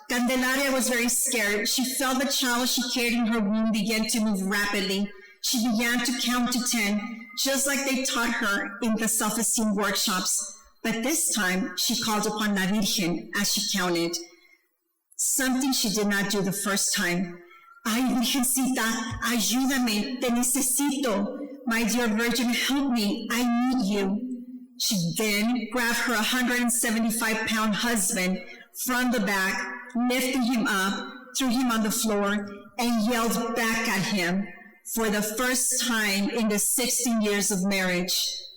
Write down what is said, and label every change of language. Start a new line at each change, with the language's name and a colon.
English: Candelaria was very scared. She felt the child she carried in her womb begin to move rapidly. She began to count to 10, just like they taught her in the self-esteem workshops. But this time, she called upon La Virgen as she counted. Something she did not do the first time.
Spanish: Ay, Virgencita, ayúdame, te necesito.
English: My dear Virgin, help me, I need you. She then grabbed her 175-pound husband from the back, lifted him up, threw him on the floor, and yelled back at him for the first time in the 16 years of marriage.